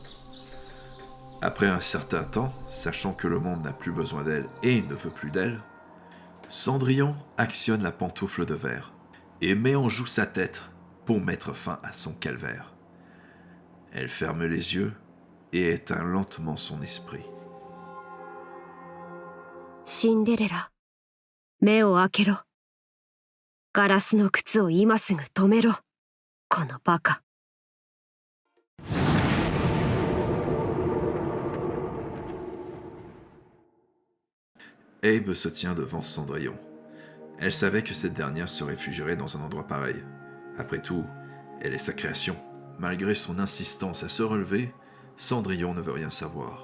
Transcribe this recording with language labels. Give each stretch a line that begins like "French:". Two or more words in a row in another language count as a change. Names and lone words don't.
French: Après un certain temps, sachant que le monde n'a plus besoin d'elle et ne veut plus d'elle, Cendrillon actionne la pantoufle de verre et met en joue sa tête pour mettre fin à son calvaire. Elle ferme les yeux et éteint lentement son esprit.
Japanese: シンデレラ、目を開けろ。ガラスの靴を今すぐ止めろ。このバカ。
French: Abe se tient devant Cendrillon. Elle savait que cette dernière se réfugierait dans un endroit pareil. Après tout, elle est sa création. Malgré son insistance à se relever, Cendrillon ne veut rien savoir.